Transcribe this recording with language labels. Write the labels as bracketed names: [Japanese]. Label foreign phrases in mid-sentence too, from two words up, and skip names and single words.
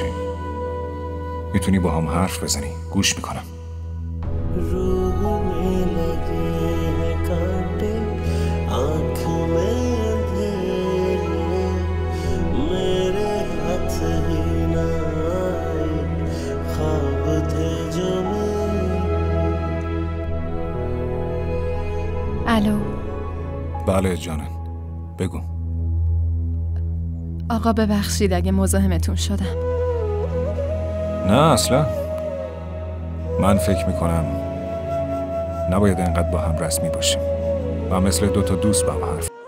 [Persian] میتونی با هم حرف بزنی، گوش میکنم. [Hindi] روح में लगे हैं कांटे, आँख में अंधेरे, मेरे हाथ ही ना आए, ख्वाब थे जो [Persian] الو. بله جانم، بگو. آقا ببخشید اگه مزاحمتون شدم. نه اصلا. من فکر میکنم نباید انقدر با هم رسمی باشیم و مثل 2 تا دوست با هم حرف